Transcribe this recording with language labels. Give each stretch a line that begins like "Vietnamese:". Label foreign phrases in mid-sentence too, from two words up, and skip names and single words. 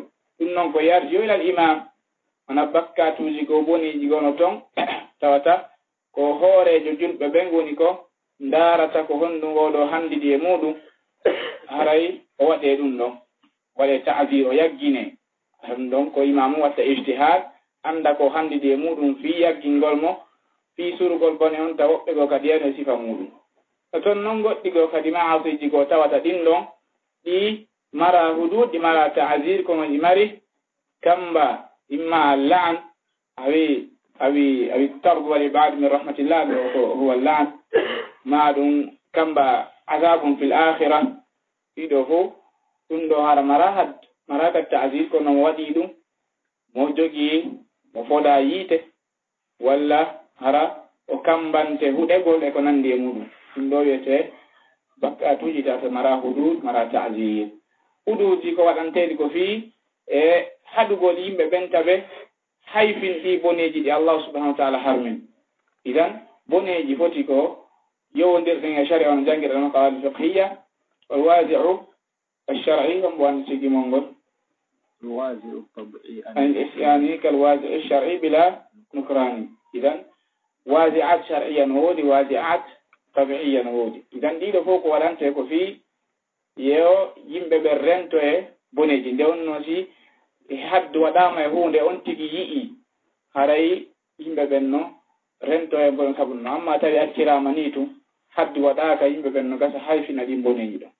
Fula: ɗum noon ko yarjo
Arabic: إلى الإمام
Fula: wona bakkatuji ko boniji gono toon tawata ko hoorejo julɓe ɓen woni ko darata ko honɗum oɗo handidi e muɗum haray o waɗe ɗum ɗon waɗe ta'zir o yaggine ɗum ɗon ko imamu watta ijtihad anda ko handidi e muɗum fi yaggingol mo fi surgol bone on ta woɓɓe go kadi yano sifa muɗum. to toon noon goɗɗi go kadi maasiji ko tawata ɗin ɗon ɗi mara hudud ɗi mara ta'zir kono ɗi mari kamba
Arabic: إما اللعن أو الطرد والإبعاد من رحمة الله هو اللعن
Fula: ma ɗum kamba
Arabic: عذاب في الآخرة
Fula: ɗiɗo fof ɗum ɗo hara mara ka ta'zir kono mo waɗi ɗum mo jogi mo foda yiite walla hara o kambante huɗegol e ko nandi e muɗum. ɗum ɗo wiyete bakkatuji tawata mara hudud mara ta'zir. huduji ko waɗanteɗi ko fi e haɗugol yimɓe ɓenta ɓe hayfin ɗi boneji ɗi Allah
Arabic: سبحانه وتعالى
Fula: harmin. idan boneji foti ko yowondirɗen e sharia on jangirɗa no
Arabic: قواعد فقهية والوازع الشرعي
Fula: kam wan sigi mongol
Arabic: الوازع الطبيعي يعني كالوازع الشرعي بلا نكران. idan وازعا شرعيا wodi وازعا طبيعيا wodi.
Fula: idan ɗiɗo fof ko waɗante ko fi yo yimɓe ɓe rento e boneji nde on no si haddu waɗama e hunde on tigi yi'i haray yimɓe ɓen no rento e bon sabu no amma tawi accirama ni tum haddu waɗaka yimɓe ɓen no gasa hayfina ɗin boneji ɗon.